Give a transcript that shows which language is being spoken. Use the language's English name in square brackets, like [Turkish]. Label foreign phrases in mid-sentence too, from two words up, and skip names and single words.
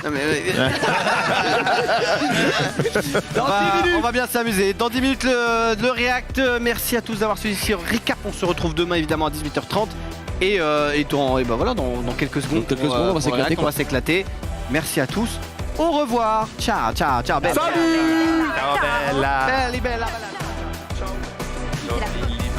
[French] Non, mais- on va bien s'amuser. Dans 10 minutes, le React. Merci à tous d'avoir suivi ce recap. On se retrouve demain évidemment à 18h30. Et dans quelques secondes, on va s'éclater, on va s'éclater. Merci à tous. Au revoir. [Italian] Ciao, ciao, ciao. Bella. [French] Salut. [Italian] Ciao, Bella. Bella, bella, bella. [French] C'est la